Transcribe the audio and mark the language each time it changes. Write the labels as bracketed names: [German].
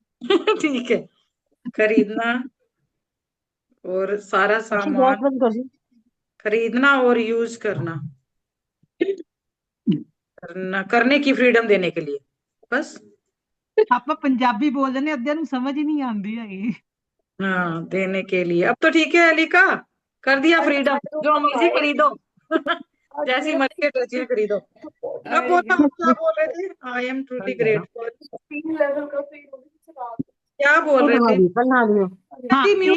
[Hindi] ठीक है, खरीदना और सारा सामान खरीदना और यूज करने की फ्रीडम देने के लिए, बस। [Punjabi] ਆਪਾਂ ਪੰਜਾਬੀ ਬੋਲਦੇ ਨੇ, ਅੱਧਿਆਂ ਨੂੰ ਸਮਝ ਹੀ ਨਹੀਂ ਆਉਂਦੀ ਹੈਗੀ। [Hindi] हाँ, देने के लिए। अब तो ठीक है अलीका, कर दिया फ्रीडम, जो मर्जी खरीदो। जैसी मर्जी ड्रेसें खरीदो। अब बोलो, आप क्या बोल रहे थे? [English] I am truly grateful. [Hindi] क्या बोल रहे थे? हाँ म्यूट